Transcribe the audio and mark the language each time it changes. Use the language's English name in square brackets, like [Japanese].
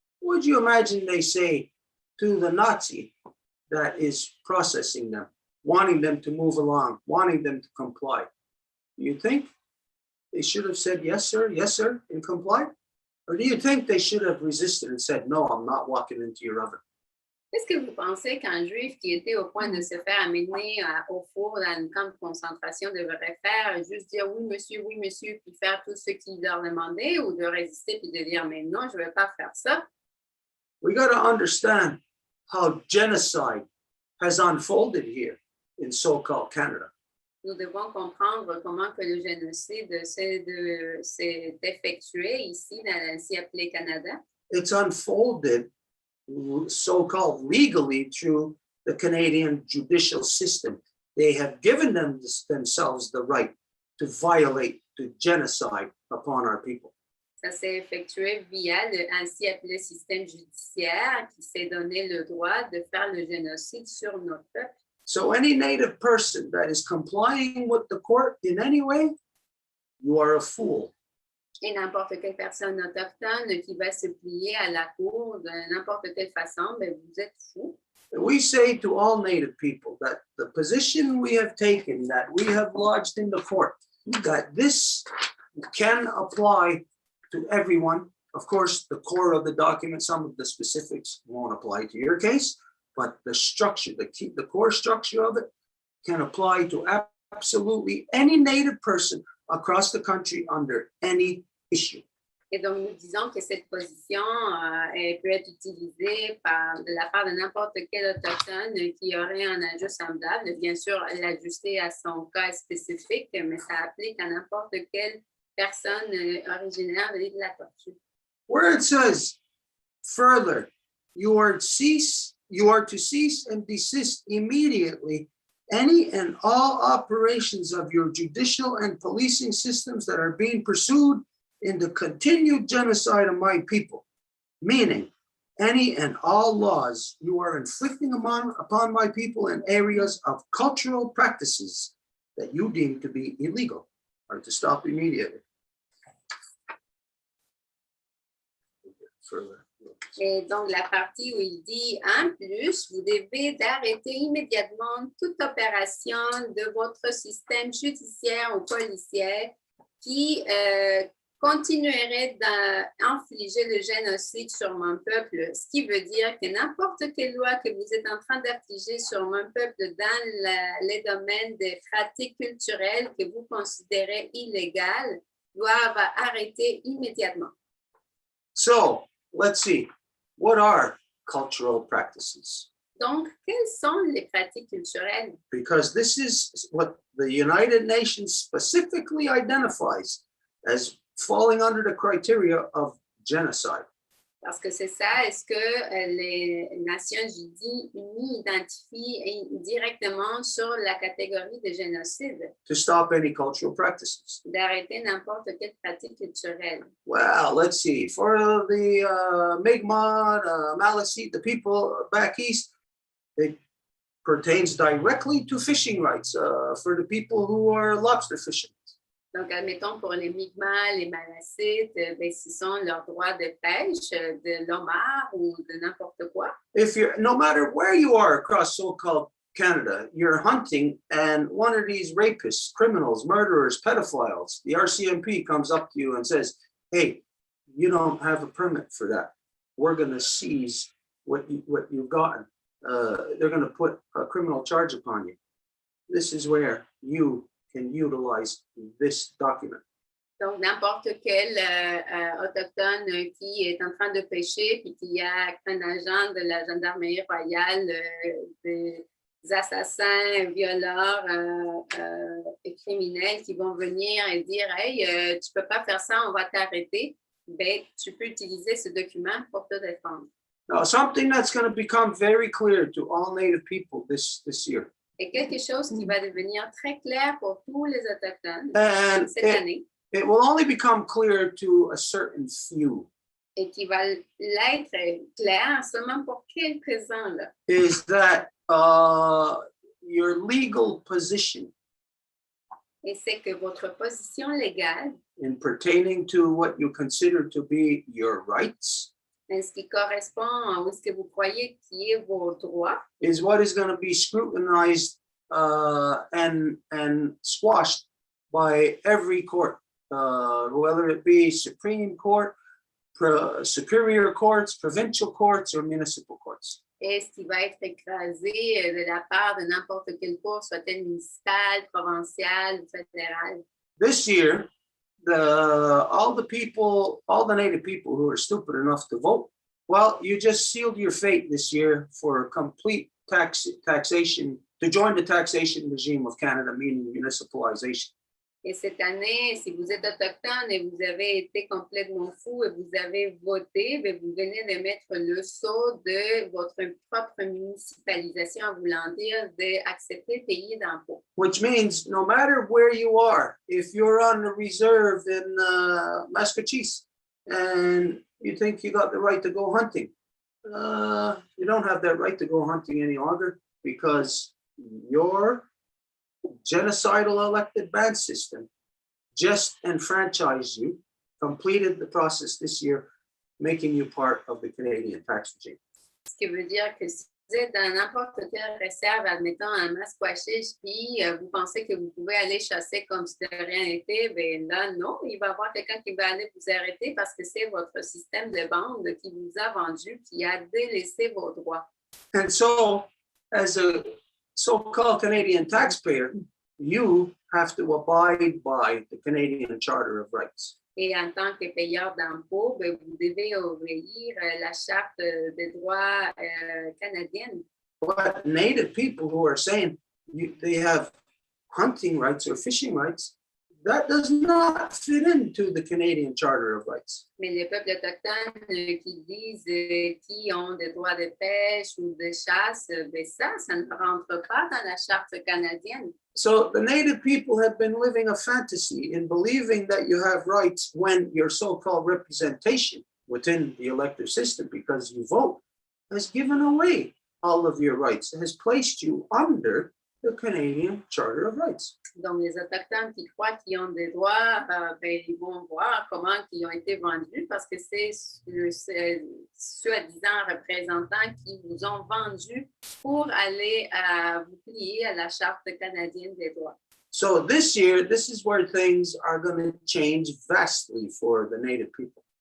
[English] What would you imagine they say to the Nazi that is processing them, wanting them to move along, wanting them to comply? Do you think they should have said, yes, sir, and complied? Or do you think they should have resisted and said, no, I'm not walking into your oven? [French] Qu'est-ce que vous pensez qu'un juif qui était au point de se faire amener au four dans un camp de concentration devrait faire? Juste dire oui, monsieur, puis faire tout ce qu'il leur demandait, ou de résister puis de dire mais non, je ne vais pas faire ça? [English] We got to understand how genocide has unfolded here in so-called Canada. [French] nous devons comprendre comment que le génocide s'est effectué ici, ainsi appelé Canada. [English] It's unfolded so-called legally through the Canadian judicial system. They have given themselves the right to violate, to genocide upon our people. [French] Ça s'est effectué via le ainsi appelé système judiciaire qui s'est donné le droit de faire le génocide sur notre peuple. [English] So any native person that is complying with the court in any way, you are a fool. [French] Et n'importe quelle personne autochtone qui va se plier à la cour de n'importe quelle façon, ben vous êtes fou. [English] We say to all native people that the position we have taken, that we have lodged in the court, that this can apply to everyone. Of course, the core of the document, some of the specifics won't apply to your case, but the structure, the core structure of it can apply to absolutely any native person across the country under any issue. [French] Et donc, nous disons que cette position elle peut être utilisée de la part de n'importe quel autochtone qui aurait un enjeu semblable. Bien sûr, l'ajuster à son cas spécifique, mais ça applique à n'importe quelle personne originaire de l'île de la Tortue. [English] Where it says further, you are to cease and desist immediately any and all operations of your judicial and policing systems that are being pursued in the continued genocide of my people, meaning any and all laws you are inflicting upon my people in areas of cultural practices that you deem to be illegal are to stop immediately. Further. [French] Et donc, la partie où il dit en plus, vous devez d'arrêter immédiatement toute opération de votre système judiciaire ou policier qui continuerait d'infliger le génocide sur mon peuple, ce qui veut dire que n'importe quelle loi que vous êtes en train d'infliger sur mon peuple dans les domaines des pratiques culturelles que vous considérez illégales doivent arrêter immédiatement. [English] So, let's see. What are cultural practices? [French] Donc, quelles sont les pratiques culturelles? [English] Because this is what the United Nations specifically identifies as falling under the criteria of genocide. [French] Parce que c'est ça, est-ce que les Nations Unies identifient directement sur la catégorie de génocide, [English] To stop any cultural practices. [French] d'arrêter n'importe quelle pratique culturelle? [English] Well, let's see. For the Mi'kmaq, Maliseet, the people back east, it pertains directly to fishing rights for the people who are lobster fishing. [French] Donc, admettons pour les Mi'kmaq, les Maliseet, ben, ce sont leurs droits de pêche, de l'homard ou de n'importe quoi. [English] If you're, no matter where you are across so-called Canada, you're hunting and one of these rapists, criminals, murderers, pedophiles, the RCMP comes up to you and says, hey, you don't have a permit for that. We're going to seize what you've gotten. They're going to put a criminal charge upon you. This is where you can utilize this document. [French] Donc, n'importe quel autochtone qui est en train de pêcher puis qui a un agent de la gendarmerie royale, des assassins, violeurs et criminels qui vont venir et dire « Hey, tu peux pas faire ça, on va t'arrêter », ben, tu peux utiliser ce document pour te défendre. [English] Now, something that's going to become very clear to all Native people this year. [French] Et quelque chose qui va devenir très clair pour tous les autochtones [English] And [French] cette année [English] it will only become clear to a certain few. [French] et qui va l'être clair seulement pour quelques-uns là. [English] Is that your legal position [French] Et c'est que votre position légale, [English] in pertaining to what you consider to be your rights [French] en ce qui correspond à ce que vous croyez qui est vos droits, [English] is what is going to be scrutinized and squashed by every court, whether it be Supreme Court, superior courts, provincial courts, or municipal courts. [French] et ce qui va être écrasé de la part de n'importe quelle cour, soit-elle municipale, provinciale, fédérale. [English] This year, all the Native people who are stupid enough to vote, well, you just sealed your fate this year for complete taxation to join the taxation regime of Canada, meaning municipalization. [French] Et cette année, si vous êtes autochtone et vous avez été complètement fou et vous avez voté, bien, vous venez de mettre le sceau de votre propre municipalisation en voulant dire d'accepter de payer d'impôts. [English] Which means no matter where you are, if you're on the reserve in Massachusetts and you think you got the right to go hunting, you don't have that right to go hunting any longer because your genocidal elected band system just enfranchised you, completed the process this year, making you part of the Canadian tax regime. [French] Ce qui veut dire que si vous êtes dans n'importe quelle réserve, admettons un Masquachiche, puis vous pensez que vous pouvez aller chasser comme si de rien n'était, bien là, non, il va y avoir quelqu'un qui va aller vous arrêter parce que c'est votre système de bande qui vous a vendu, qui a délaissé vos droits. [English] And so, as a so-called Canadian taxpayer, you have to abide by the Canadian Charter of Rights. [French] Et en tant que payeur d'impôts, bien, vous devez obéir la charte des droits canadienne. [English] But Native people who are saying they have hunting rights or fishing rights, that does not fit into the Canadian Charter of Rights. [French] Mais les peuples autochtones qui disent qui ont des droits de pêche ou de chasse, ben ça ne rentre pas dans la charte canadienne. [English] So the Native people have been living a fantasy in believing that you have rights when your so-called representation within the elective system, because you vote, has given away all of your rights, has placed you under the Canadian Charter of Rights. [French] Donc, les Autochtones qui croient qu'ils ont des droits, ben, ils vont voir comment ils ont été vendus parce que c'est le soi-disant représentants qui vous ont vendus pour aller vous plier à la Charte canadienne des droits. [English] So this year, this is where things are going to change vastly for the Native people.